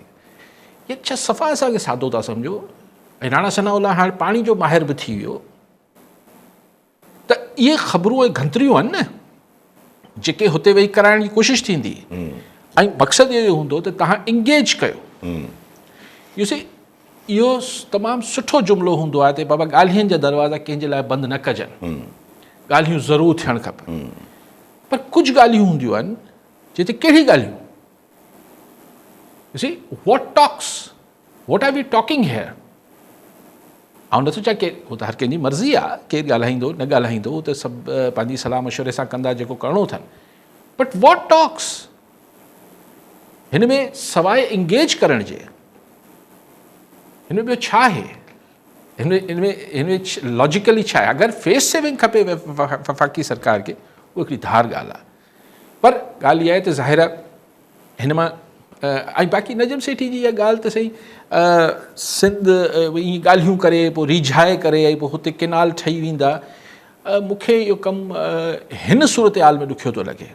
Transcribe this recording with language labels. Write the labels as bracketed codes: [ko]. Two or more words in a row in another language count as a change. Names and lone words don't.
[sd] इहे छा सफ़ा असांखे सादो था सम्झो। ऐं राणा सनावला हाणे पाणी जो माहिर बि थी वियो, त इहे ख़बरूं ऐं घंतरियूं आहिनि न जेके हुते वेही कराइण जी कोशिशि थींदी, ऐं मक़सदु इहो हूंदो त तव्हां इंगेज कयो। [en] you see [sd] इहो तमामु सुठो जुमिलो हूंदो आहे त बाबा ॻाल्हियुनि जा दरवाज़ा कंहिंजे लाइ बंदि न कजनि, ॻाल्हियूं ज़रूरु थियणु खपनि, पर कुझु ॻाल्हियूं हूंदियूं आहिनि जिते कहिड़ी ॻाल्हियूं, [en] you see what talks, what are we talking here. [sd] ऐं नथो चवां की हू त हर कंहिंजी मर्ज़ी आहे, केरु ॻाल्हाईंदो न ॻाल्हाईंदो उहो त सभु पंहिंजी सलाह मशवरे सां कंदा जेको करिणो अथनि, [en] but what talks [sd] हिन में सवाइ इंगेज करण जे हिन में ॿियो छा आहे, हिन लॉजिकली छा आहे। अगरि [en] face saving [sd] खपे वफ़ाक़ी सरकार खे उहा हिकिड़ी धार ॻाल्हि आहे, पर ॻाल्हि इहा आहे त ज़ाहिर हिन मां ऐं बाक़ी नजम सेठी जी इहा ॻाल्हि त सही सिंध ईअं ॻाल्हियूं करे पोइ रिझाए करे ऐं पोइ हुते केनाल ठही वेंदा, मूंखे इहो कमु हिन सूरत हाल में ॾुखियो थो लॻे।